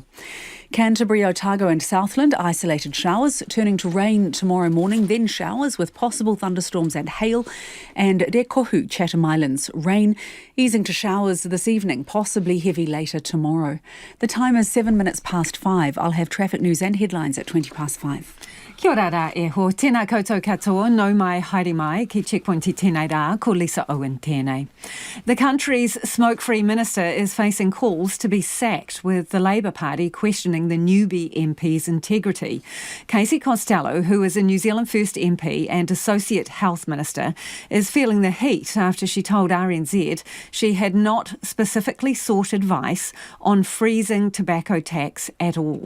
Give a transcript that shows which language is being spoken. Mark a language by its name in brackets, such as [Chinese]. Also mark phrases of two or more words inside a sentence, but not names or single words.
[English] Canterbury, Otago and Southland, isolated showers. Turning to rain tomorrow morning, then showers with possible thunderstorms and hail. And Rekohu, Chatham Islands, rain easing to showers this evening, possibly heavy later tomorrow. The time is 5:07. I'll have traffic news and headlines at 5:20. [Māori] Kia ora rā e ho, tēnā koutou katoa, nau mai haere mai, ki Checkpoint I tēnei rā, ko Lisa Owen tēnei. [English] The country's SmokeFree Minister is facing calls to be sacked, with the Labour Party questioning the newbie MP's integrity. Casey Costello, who is a New Zealand First MP and Associate Health Minister, is feeling the heat after she told RNZ she had not specifically sought advice on freezing tobacco tax at all.